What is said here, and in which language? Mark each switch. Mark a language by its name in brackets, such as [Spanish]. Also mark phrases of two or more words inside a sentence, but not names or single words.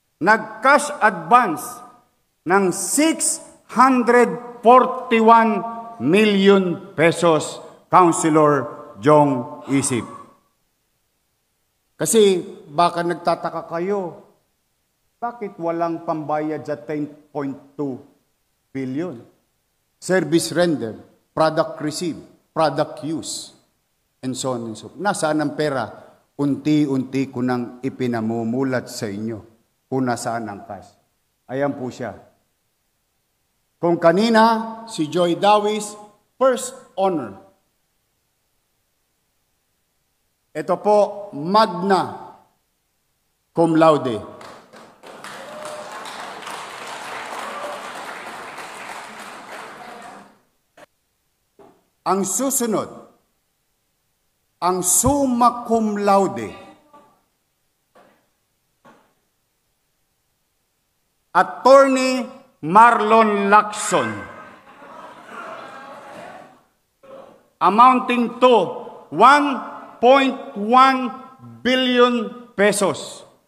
[Filipino] Nag- [English] cash advance [Filipino] ng 641 million pesos, Councilor Jong Isip. Kasi baka nagtataka kayo, bakit walang pambayad sa 10.2 billion? [English] Service render, product received, product use, and so on and so forth. [Filipino] Nasaan ang pera? Unti-unti ko nang ipinamumulat sa inyo kung nasaan ang cash. Ayan po siya. Kung kanina, si Joy Dawis, [English] first honor. [Filipino] Ito po, [Latin] magna cum laude. [Filipino] Ang susunod, ang [Latin] summa cum laude. [English] Attorney Marlon Lacson, amounting to 1.1 billion pesos.